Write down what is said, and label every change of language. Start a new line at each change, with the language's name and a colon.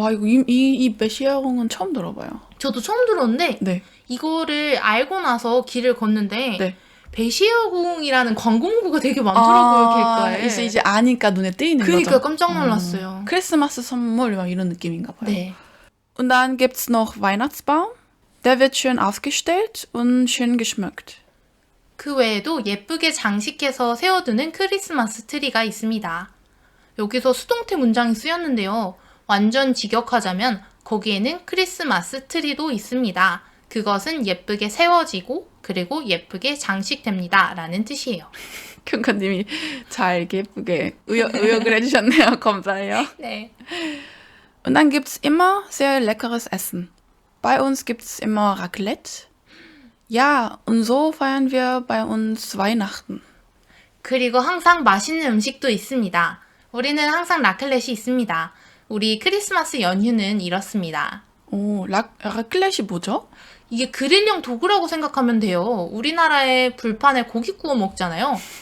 Korean: 와, 이거 이 Bescherung은 처음 들어봐요. 저도 처음 들었는데 네. 이거를 알고 나서 길을 걷는데 네. 베시어궁이라는 광고 문구가 되게 많더라고요, 길가에. 이제 아니까 눈에 띄는 그러니까 거죠. 깜짝 놀랐어요. 크리스마스 선물 막 이런 느낌인가 봐요. 네.
German: Und dann gibt's noch Weihnachtsbaum. Der wird schön aufgestellt und schön geschmückt.
Korean: 그 외에도 예쁘게 장식해서 세워두는 크리스마스 트리가 있습니다. 여기서 수동태 문장이 쓰였는데요. 완전 직역하자면 거기에는 크리스마스 트리도 있습니다. 그것은 예쁘게 세워지고 그리고 예쁘게 장식됩니다. 라는 뜻이에요. 큐카님이 잘 예쁘게 의역을 해주셨네요. 감사해요. 네.
German: Und dann gibt's immer sehr leckeres Essen. Bei uns gibt's immer Raclette. Ja, und so feiern wir bei uns Weihnachten.
Korean: 그리고 항상 맛있는 음식도 있습니다. 우리는 항상 라클렛이 있습니다. 우리 크리스마스 연휴는 이렇습니다. 오, 라클렛이 뭐죠? 이게 그릴용 도구라고 생각하면 돼요. 우리나라에 불판에 고기 구워 먹잖아요.